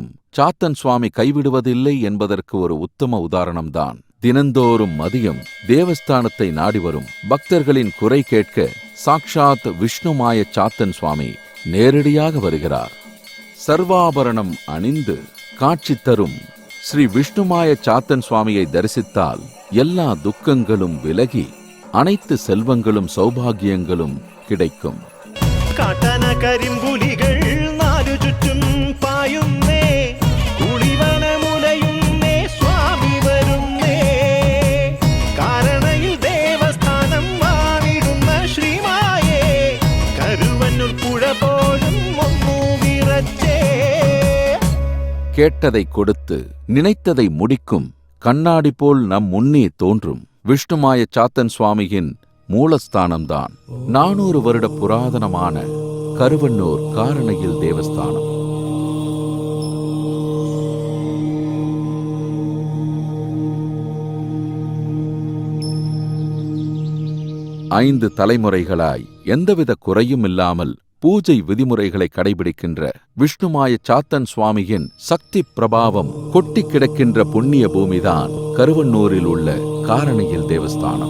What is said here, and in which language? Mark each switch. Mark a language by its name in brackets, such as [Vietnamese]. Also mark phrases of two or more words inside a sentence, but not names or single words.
[Tamil] சாத்தன் சுவாமி கைவிடுவதில்லை என்பதற்கு ஒரு உத்தம உதாரணம்தான் தினந்தோறும் மதியம் தேவஸ்தானத்தை நாடி வரும் பக்தர்களின் குறை கேட்க சாக்ஷாத் விஷ்ணுமாய சாத்தன் சுவாமி நேரடியாக வருகிறார். சர்வாபரணம் அணிந்து காட்சி தரும் ஸ்ரீ விஷ்ணுமாய சாத்தன் சுவாமியை தரிசித்தால் எல்லா துக்கங்களும் விலகி அனைத்து செல்வங்களும் சௌபாகியங்களும் கிடைக்கும். [Malayalam] കാട്ടന കരിമ്പുലികൾ നാലു ചുറ്റും പായുന്നേ, കുളിവന മുലയുന്നേ, സ്വാമി വരുന്നേ. കാരണയിൽ ദേവസ്ഥാനം വാണിടുന്ന ശ്രീമായേ, കരുവന്നൂർ പുഴ പോലും ഒന്നു വിറച്ചേ. [Tamil] கேட்டதை கொடுத்து நினைத்ததை முடிக்கும் கண்ணாடி போல் நம் முன்னே தோன்றும் விஷ்ணுமாய சாத்தன் சுவாமியின் மூலஸ்தானம்தான் 400 வருட புராதனமான கருவன்னூர் காரணையில் தேவஸ்தானம். ஐந்து தலைமுறைகளாய் எந்தவித குறையும் இல்லாமல் பூஜை விதிமுறைகளை கடைபிடிக்கின்ற விஷ்ணுமாய சாத்தன் சுவாமியின் சக்தி பிரபாவம் கொட்டி கிடக்கின்ற புண்ணிய பூமிதான் கருவன்னூரில் உள்ள காரணையில் தேவஸ்தானம்.